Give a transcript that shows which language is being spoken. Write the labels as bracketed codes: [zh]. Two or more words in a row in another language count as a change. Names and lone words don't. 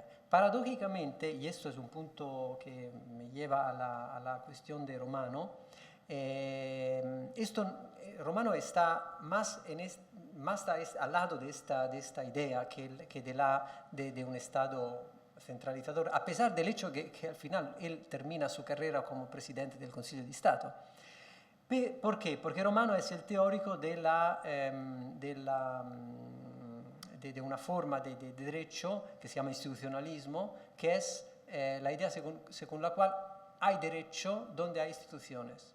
[es] Paradójicamente, y esto es un punto que me lleva a la cuestión de Romano, Romano está más al lado de esta idea que de un Estado centralizador, a pesar del hecho que al final él termina su carrera como presidente del Consiglio di Stato. ¿Por qué? Porque Romano es el teórico de una forma de derecho que se llama institucionalismo, que es la idea según la cual hay derecho donde hay instituciones.